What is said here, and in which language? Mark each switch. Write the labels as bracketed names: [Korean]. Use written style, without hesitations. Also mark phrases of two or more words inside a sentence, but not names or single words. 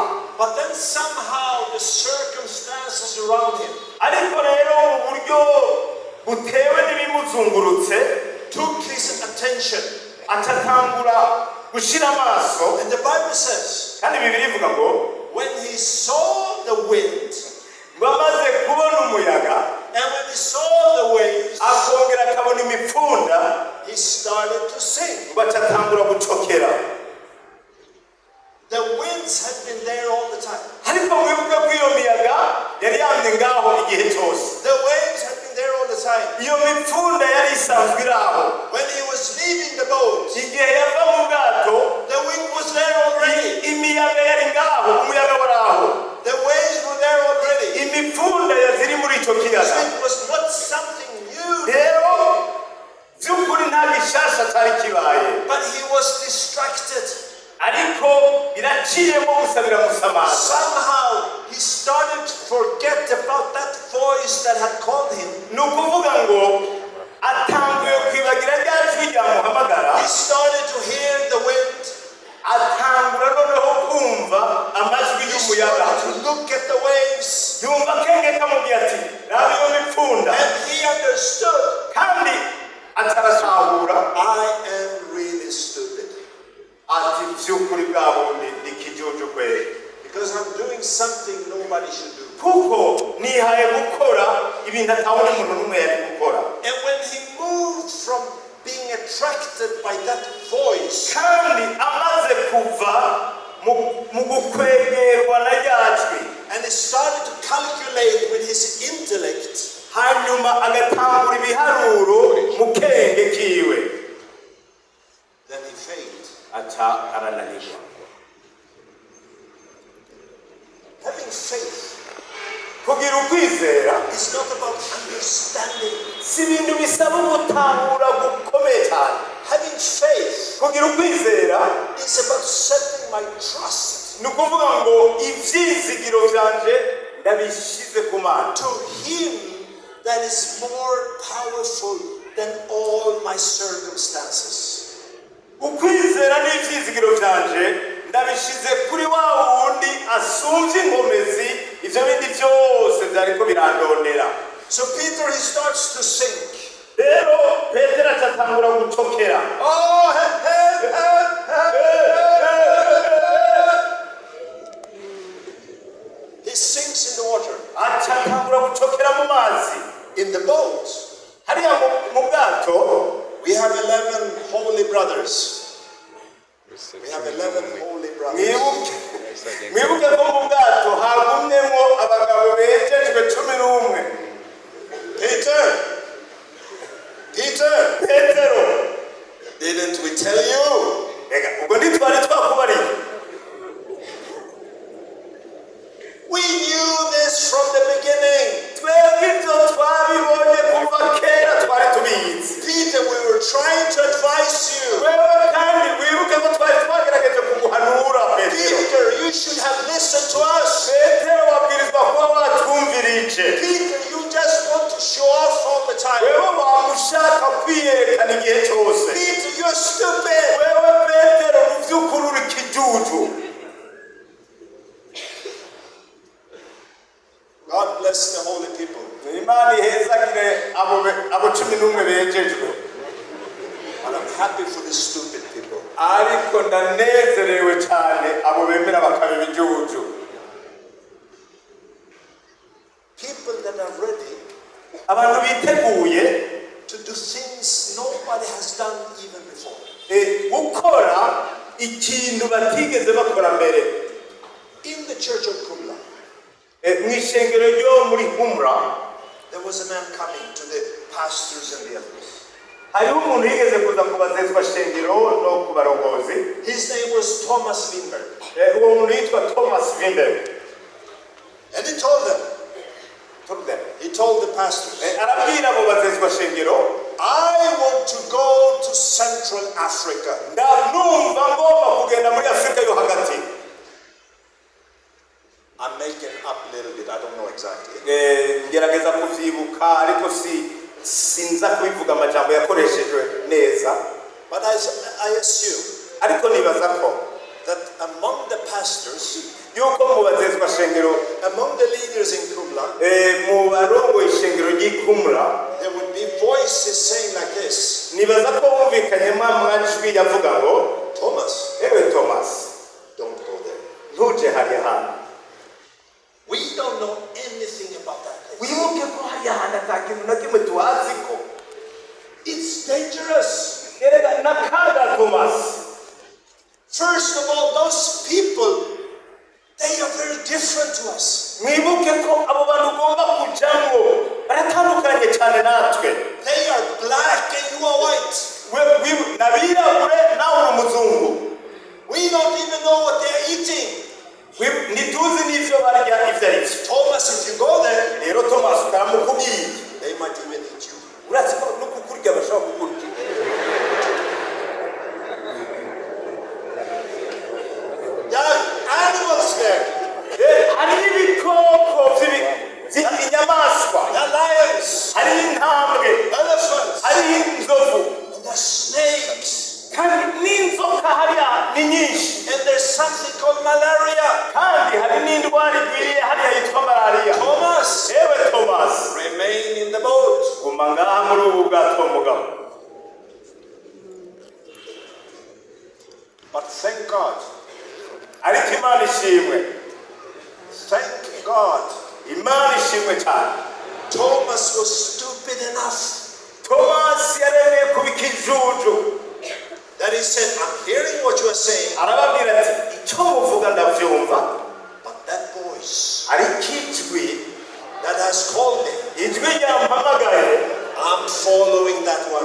[English] But then somehow the circumstances around him [Rundi] Ariko rero uburyo butewe n'ibimuzungurutse [English] took his attention. [Rundi] atatangura gushira amaso. [English] And the Bible says, [Rundi] Kandi Bibiliya ivuga ngo [English] when he saw the wind, [Rundi] ngo amaze kubona umuyaga [English] and when he saw the waves, [Rundi] akongera akabona imipfunda [English] he started to sing. [Rundi] ngo atatangura gucokera. [English] The winds had been there all the time. [Rundi] Ariko mwibuke ko iyo miyaga yari yamye ngaho igihe cyose. [English] The waves had been there all the time. [Rundi] Iyo mipfunda yari isanzwe iri aho. [English] When he was leaving the boat, [Rundi] Igihe yava mu bwato [English] the wind was there already. [Rundi] imiyaga yari ngaho, umuyaga wari aho. [English] The waves were there already. [Rundi] Imipfunda yaziri muri icyo So kiyaga. [English] it was not something new, [Rundi] Rero by'ukuri nta gishasha cyari kibaye. [English] but he was distracted. [Rundi] Ariko biraciyemo gusabira musamaza. [English] Somehow he started to forget about that voice that had called him. [Rundi] Ni ukuvuga ngo atanguye kwibagira rya jwi ryamuhamagara. [English] He started to hear the wind. [Rundi] Atangura noneho kumva amajwi He y'umuyaga. [English] started to look at the waves. [Rundi] Yumva akenge kamubwiye ati raba iyo mipfunda. [English] And he understood, [Rundi] Kandi ataratahura [English] I am really stupid. [Rundi] ati by'ukuri bwa bundi ni ikijuju kweli. [English] Because I'm doing something nobody should do. [Rundi] Kuko nihaye gukora ibintu atabona umuntu n'umwe yari gukora. [English] And when he moved from being attracted by that voice, [Rundi] Kandi amaze kuva mu gukwegerwa na ryajwi, [English] and he started to calculate with his intellect, [Rundi] hanyuma agatangura ibiharuro mu kenge kiwe, [English] then he failed. [Rundi] aca arananirwa. kugira ukwizera [English] is not about understanding. [Rundi] si ibintu bisaba gutahura gukomeye cyane. [English] Having faith [Rundi] Kugira ukwizera [English] is about setting my trust [Rundi] ni ukuvuga ngo ibyizigiro byanje ndabishyize ku Mana, [English] to Him that is more powerful than all my circumstances. [Rundi] ukwizera n'ibyizigiro byanje ndabishyize kuri wa wundi asumbye inkomezi ibyo bindi byose byariko birandondera. [English] So Peter, he starts to sink. [Rundi] Rero Petero atatangura gucokera. [English] Oh, he sinks in the water. [Rundi] Atatangura gucokera mu mazi. [English] In the boat, [Rundi] Hariya mu bwato [English] we have 11 holy brothers. We have 11 holy brothers. [Rundi] mwibuke ko mu bwato hagumyemo abagabo bejejwe 11. Petero, [English] Didn't we tell you? [Rundi] reka ubwo ntitwari twakubariye. [English] We knew this from the beginning. [Rundi] Twebwe ibyo twabibonye kuva kera twari tubizi. [English] Peter, we were trying to advise you. [Rundi] Wewe kandi wibuke ko twari twagerageje kuguhanura Petero. [English] Peter, you should have listened to us. [Rundi] Petero wabwirizwa kuba watwumvirije. [English] Peter, you just want to show off all the time. [Rundi] Wewe wamushaka kwiyerekana igihe cyose. [English] Peter, you're stupid. [Rundi] Wewe Petero mu by'ukuri uri kijuju. [English] God bless the holy people. [Rundi] Imana ihezagire abo 11 bejejwe. [English] And I'm happy for the stupid people. [Rundi] Ariko ndanezerewe cyane abo bemera bakaba ibijuju. [English] People that are ready [Rundi] Abantu biteguye [English] to do things nobody has done even before. [Rundi] gukora ikintu batigeze bakora mbere. [English] In the church of Kumla, [Rundi] Mu ishengero ryo muri Humra [English] there was a man coming to the pastors and the elders. [Rundi] hariho umuntu yigeze kuza kubazezwa shengero no ku barongozi. [English] His name was Thomas Wimber. [Rundi] Uwo muntu yitwa Thomas Wimber. [English] And he told them, he told the pastors, [Rundi] arabwira abo bazezwa shengero, [English] I want to go to Central Africa. [Rundi] ndumva ngomba kugenda muri Afrika yo hagati. [English] I'm making up a little bit, I don't know exactly. [Rundi] Ngerageza kuvyibuka ariko sinza kubivuga amajambo yakoreshejwe neza. [English] But I assume [Rundi] Ariko nibaza ko [English] that among the pastors, [Rundi] yuko mu bazezwa shengero, [English] among the leaders in Kumla, [Rundi] mu barongo ishengero ry'Ikumra, [English] there would be voices saying like this, [Rundi] nibaza ko bumvikanyemo amajwi yavuga ngo, Thomas, ewe Thomas, [English] don't go there. [Rundi] ntuje hariya hantu. [English] We don't know anything about that place. [Rundi] Wibuke ko hariya hantu atakintu na kimwe tuhazi ko. [English] It's dangerous. [Rundi] Erega nakaga Thomas. [English] First of all, those people, they are very different to us. [Rundi] Mwibuke ko abo bantu ugomba kujamwo baratandukanye cyane natwe. [English] They are black and you are white. [Rundi] Nabirabure nawe uri umuzungu. [English] We don't even know what they are eating. [Rundi] Ntituzi n'ivyo barya ivyo ari byo. Thomas, [English] if you go there, [Rundi] Rero Thomas ukamukubwiye, [English] they might even eat you. [Rundi] uretse ko no kukurya bashobora kukurya. [English] There are animals there. [Rundi] Hari ibikoko inyamaswa, [English] There are lions, [Rundi] hari intambwe, [English] elephants, [Rundi] hari inzovu, [English] and there are snakes. [Rundi] kandi n'inzoka hariya ni nyinshi. [English] And there's something called malaria. [Rundi] Kandi hari n'indwara igwiriye hariya yitwa malariya. Thomas, Ewe Thomas, [English] remain in the boat. [Rundi] guma ngaha muri ubu bwato mugabo. [English] But thank God. [Rundi] Ariko Imana ishimwe. [English] Thank God. [Rundi] Imana ishimwe cyane. [English] Thomas was stupid enough [Rundi] Thomas yaremeye kuba ikijuju. [English] that he said, I'm hearing what you are saying, [Rundi] Arababwira ati icyo muvuga ndabyumva, [English] but that voice [Rundi] ariko ijwi [English] that has called me, [Rundi] ijwi ryampamagaye [English] I'm following that one.